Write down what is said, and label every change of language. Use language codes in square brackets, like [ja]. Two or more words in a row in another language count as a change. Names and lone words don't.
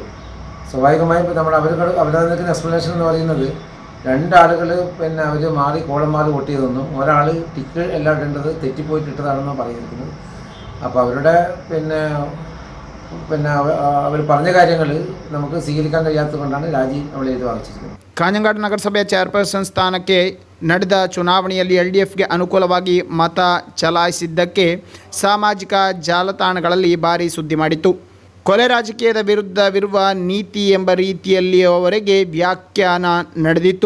[ml] സ്വാഭാവികമായും ഇപ്പോൾ നമ്മൾ അവരുടെ നിൽക്കുന്ന എക്സ്പ്ലനേഷൻ എന്ന് പറയുന്നത് 2 ആളുകൾ അവർ കോളം മാറി വോട്ട് ചെയ്തെന്നും ഒരാൾ ടിക്ക് എല്ലാം ഇടേണ്ടത് തെറ്റിപ്പോയിട്ട് ഇട്ടതാണെന്നാണ് പറഞ്ഞിരിക്കുന്നത്. അപ്പോൾ അവരുടെ അവർ പറഞ്ഞ കാര്യങ്ങൾ നമുക്ക് സ്വീകരിക്കാൻ കഴിയാത്തത് കൊണ്ടാണ് രാജി നമ്മൾ എഴുതി വാങ്ങിച്ചിരിക്കുന്നത്. [kn] ಕಾಂಜಂಗಾಡು ನಗರಸಭೆಯ ಚೇರ್ಪರ್ಸನ್ ಸ್ಥಾನಕ್ಕೆ ನಡೆದ ಚುನಾವಣೆಯಲ್ಲಿ LDFಗೆ ಅನುಕೂಲವಾಗಿ ಮತ ಚಲಾಯಿಸಿದ್ದಕ್ಕೆ ಸಾಮಾಜಿಕ ಜಾಲತಾಣಗಳಲ್ಲಿ ಭಾರೀ ಸುದ್ದಿ ಮಾಡಿತ್ತು. ಕೊಲೆ ರಾಜಕೀಯದ ವಿರುದ್ಧವಿರುವ ನೀತಿ ಎಂಬ ರೀತಿಯಲ್ಲಿಯವರೆಗೆ ವ್ಯಾಖ್ಯಾನ ನಡೆದಿತ್ತು.